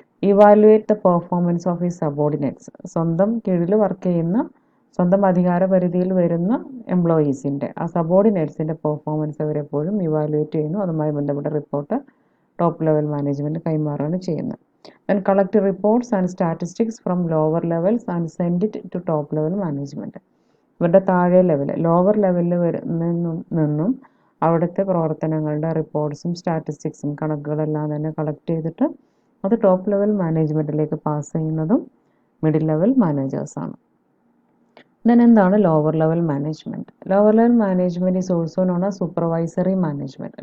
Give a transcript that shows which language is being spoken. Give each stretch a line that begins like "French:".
English: evaluate the performance of his subordinates,
Malayalam: സ്വന്തം കീഴിൽ work ചെയ്യുന്ന, സ്വന്തം അധികാര പരിധിയിൽ വരുന്ന എംപ്ലോയീസിൻ്റെ, ആ സബോർഡിനേറ്റ്സിൻ്റെ പെർഫോമൻസ് അവരെപ്പോഴും ഇവാലുവേറ്റ് ചെയ്യുന്നു. അതുമായി ബന്ധപ്പെട്ട റിപ്പോർട്ട് ടോപ്പ് ലെവൽ മാനേജ്മെൻറ്റ് കൈമാറുകയാണ് ചെയ്യുന്നത്.
English: Then collect reports and statistics from lower levels and send it to top level management.
Malayalam: ഇവരുടെ താഴെ ലെവൽ, ലോവർ ലെവലിൽ നിന്നും അവിടുത്തെ പ്രവർത്തനങ്ങളുടെ റിപ്പോർട്ട്സും സ്റ്റാറ്റിസ്റ്റിക്സും കണക്കുകളെല്ലാം തന്നെ കളക്ട് ചെയ്തിട്ട് അത് ടോപ്പ് ലെവൽ മാനേജ്മെൻറ്റിലേക്ക് പാസ് ചെയ്യുന്നതും മിഡിൽ ലെവൽ മാനേജേഴ്സാണ്.
English: then
Malayalam: എന്താണ്
English: Lower level management? Lower level management is also known as supervisory management.